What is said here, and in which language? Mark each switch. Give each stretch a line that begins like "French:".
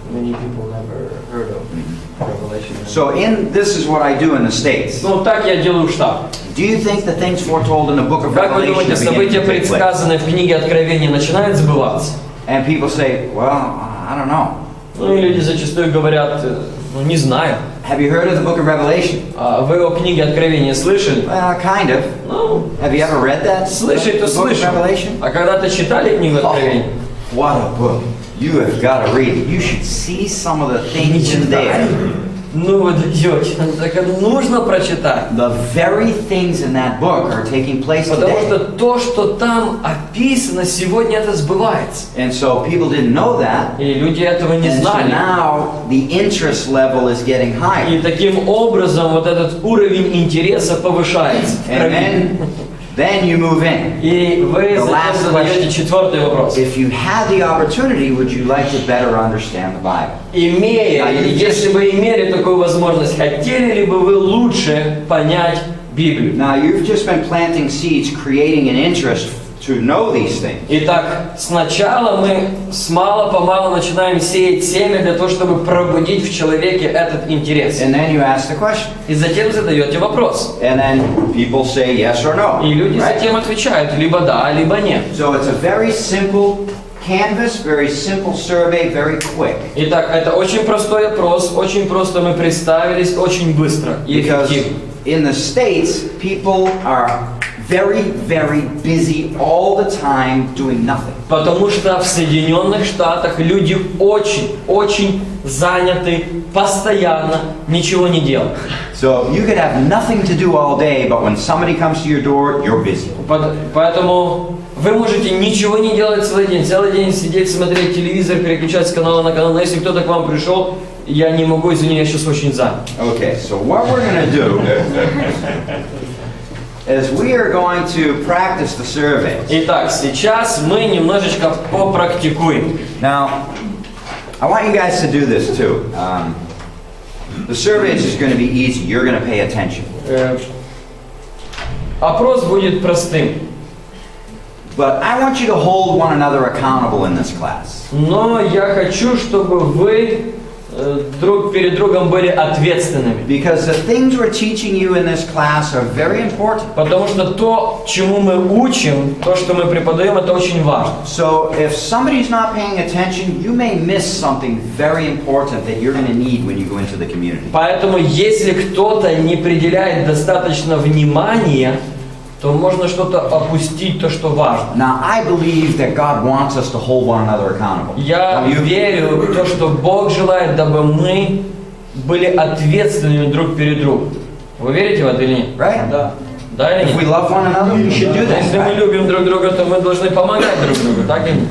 English: Many people never heard of Revelation. So this is what I do in the States.
Russian: Ну так я делаю в Штатах.
English: Do you think the things foretold in the book of
Russian: Как вы
English: Revelation
Russian: думаете,
English: are beginning
Russian: события,
English: to take place?
Russian: предсказанные в книге Откровения, начинают сбываться?
English: And people say, well, I don't know.
Russian: Ну и люди зачастую говорят, ну не знаю.
English: Have you heard of the book of Revelation?
Russian: А вы о книге Откровения слышали?
English: Kind of.
Russian: Ну,
English: Have you ever read that?
Russian: слышать-то
English: The book of
Russian: слышал.
English: Revelation?
Russian: А когда-то читали книгу Откровения?
English: What a book. You have got to read it. You should see some of the things in there.
Russian: ну вы даете, так нужно прочитать.
English: The very things in that book are taking place
Russian: Потому что
English: today.
Russian: то, что там описано, сегодня это сбывается.
English: And so people didn't know that.
Russian: И люди этого не
English: And so
Russian: знали.
English: now the interest level is getting
Russian: И
English: higher.
Russian: таким образом вот этот уровень интереса повышается. в
English: And
Russian: крови.
English: then you move in.
Russian: И вы
English: The
Russian: затем
English: last
Russian: задаете
English: question.
Russian: четвертый вопрос.
English: If you had the opportunity, would you like to better understand the Bible?
Russian: Имея, если бы имели такую возможность, хотели ли бы вы лучше понять Библию?
English: Now, you've just been planting seeds, creating an interest to know these things.
Russian: Итак, сначала мы с мало-помалу начинаем сеять семя для того, чтобы пробудить в человеке этот интерес.
English: And then you ask the question.
Russian: И затем задаете вопрос.
English: And then people say yes or no.
Russian: И люди
English: right?
Russian: затем отвечают либо да, либо нет.
English: So it's a very simple canvas, very simple survey, very quick.
Russian: Итак, это очень простой опрос, очень просто мы представились, очень быстро и
English: Because
Russian: эффективно.
English: in the States, people are very, very busy all the time doing nothing.
Russian: Потому что в Соединенных Штатах люди очень заняты, постоянно ничего не делают.
English: So you could have nothing to do all day, but when somebody comes to your door, you're busy.
Russian: Поэтому вы можете ничего не делать целый день сидеть, смотреть телевизор, переключать с канала на канал. Но если кто-то к вам пришел, я не могу, извини, я сейчас очень занят.
English: Okay, so what we're going to do is we are going to practice the survey.
Russian: Итак, сейчас мы немножечко попрактикуем.
English: Now, I want you guys to do this too. The survey is just going to be easy. You're going to pay attention.
Russian: Опрос будет простым.
English: But I want you to hold one another accountable in this class.
Russian: Но я хочу, чтобы вы друг перед другом были ответственными.
English: Because the things we're teaching you in this class are very important.
Russian: Потому что то, чему мы учим, то, что мы преподаем, это очень важно.
English: So if somebody's not paying attention, you may miss something very important that you're going to need when you go into the community.
Russian: Поэтому, если кто-то не уделяет достаточно внимания, то можно что-то опустить, то, что важно.
English: Now, I believe that God wants us to hold one another accountable.
Russian: Я верю в то, что Бог желает, дабы мы были ответственными друг перед другом. Вы верите в это или нет?
English: Right?
Russian: Да. Да или
English: If we
Russian: нет?
English: love one another, we should do
Russian: Если мы
English: that. Right?
Russian: любим друг друга, то мы должны помогать друг другу, так или нет?